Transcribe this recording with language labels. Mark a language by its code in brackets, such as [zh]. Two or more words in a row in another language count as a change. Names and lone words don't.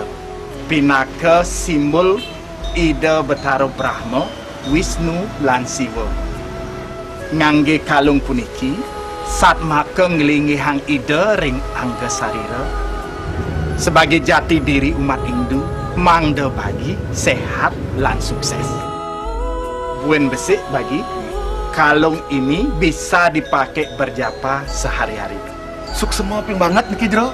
[ban] Pinaka simbol Ida Betara Brahma, Wisnu lan Siwa. Ngangge kalung puniki satmaka ngelingi hang Ida ring angga sarira. [id] Sebagai jati diri umat Hindu, [ban] mangda bagi sehat lan sukses. Buen besik [id] bagi kalung ini bisa dipakai berjapa sehari-hari. [ban] Suksema ping banget niki jero.